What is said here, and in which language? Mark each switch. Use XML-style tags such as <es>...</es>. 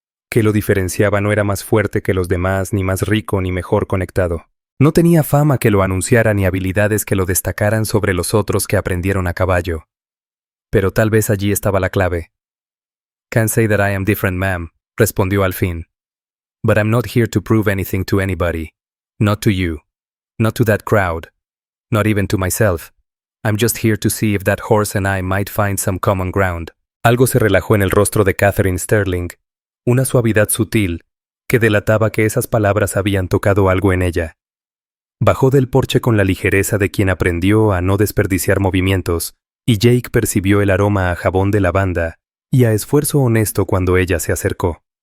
<es>Que lo diferenciaba no era más fuerte que los demás, ni más rico ni mejor conectado. No tenía fama que lo anunciara ni habilidades que lo destacaran sobre los otros que aprendieron a caballo. Pero tal vez allí estaba la clave.</es> <en>"Can't say that I am different, ma'am", respondió al fin. "But I'm not here to prove anything to anybody. Not to you. Not to that crowd. Not even to myself. I'm just here to see if that horse and I might find some common ground."</en> <es>Algo se relajó en el rostro de Catherine Sterling, una suavidad sutil que delataba que esas palabras habían tocado algo en ella. Bajó del porche con la ligereza de quien aprendió a no desperdiciar movimientos, y Jake percibió el aroma a jabón de lavanda y a esfuerzo honesto cuando ella se acercó.</es>